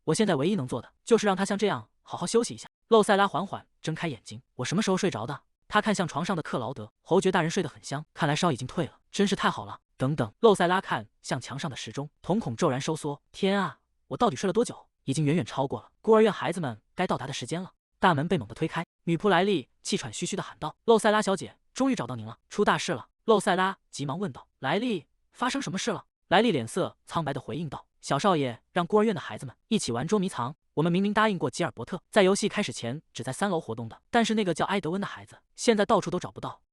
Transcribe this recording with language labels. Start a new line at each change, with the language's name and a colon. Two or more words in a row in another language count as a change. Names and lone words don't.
Chinese: 我現在唯一能做的，就是讓他像這樣好好休息一下。洛塞拉緩緩睜開眼睛：“我什麼時候睡着的？他看向床上的克勞德，侯爵大人睡得很香，看來燒已經退了，真是太好了。等等，露塞拉看向墙上的时鐘，瞳孔骤然收縮。天啊，我到底睡了多久？已經遠遠超過了孤兒院孩子們該到達的時間了。大門被猛地推開，女仆萊莉氣喘吁吁地喊道：“露塞拉小姐，終於找到您了，出大事了！” 露塞拉急忙問道：“萊莉，發生什麼事了？”萊莉臉色蒼白地回應道：“小少爺讓孤兒院的孩子們一起玩捉迷藏，我們明明答應過吉爾伯特，在遊戲開始前只在3樓活動的，但是那個叫埃德溫的孩子，現在到處都找不到。”